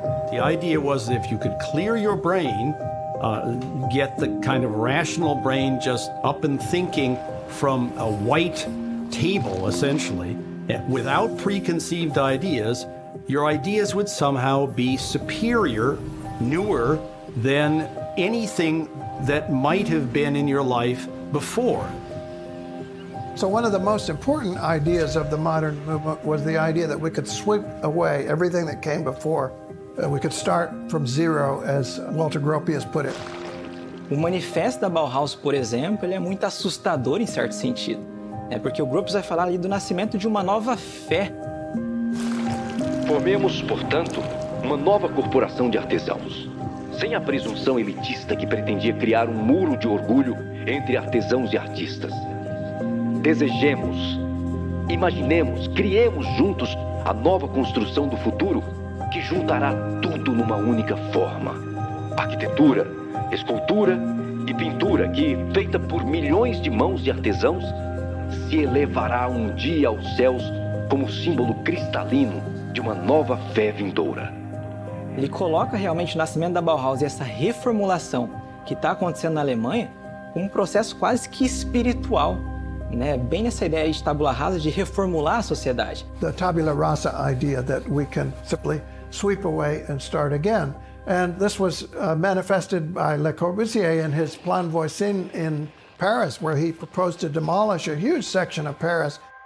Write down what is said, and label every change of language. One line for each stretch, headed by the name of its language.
English: The idea was that if you could clear your brain, get the kind of rational brain just up and thinking from a white table, essentially, without preconceived ideas, your ideas would somehow be superior, newer than anything that might have been in your life before. So one of the most important ideas of the modern movement was the idea that we could sweep away everything that came before. We could start from zero, as Walter Gropius put it.
Portuguese: O manifesto da Bauhaus, por exemplo, ele é muito assustador em certo sentido, porque o Gropius vai falar ali do nascimento de uma nova fé. Formemos, portanto, uma nova corporação de artesãos, sem a presunção elitista que pretendia criar um muro de orgulho entre artesãos e artistas. Desejemos, imaginemos, criemos juntos a nova construção do futuro que juntará tudo numa única forma. Arquitetura, escultura e pintura que, feita por milhões de mãos de artesãos, se elevará um dia aos céus como símbolo cristalino de uma nova fé vindoura. Ele coloca realmente o nascimento da Bauhaus e essa reformulação que está acontecendo na Alemanha como um processo quase que espiritual, bem nessa ideia de tabula rasa, de reformular a sociedade.
English: The tabula rasa idea that we can simply sweep away and start again. And this was manifested by Le Corbusier in his Plan Voisin in Paris, where he proposed to demolish a huge section of Paris.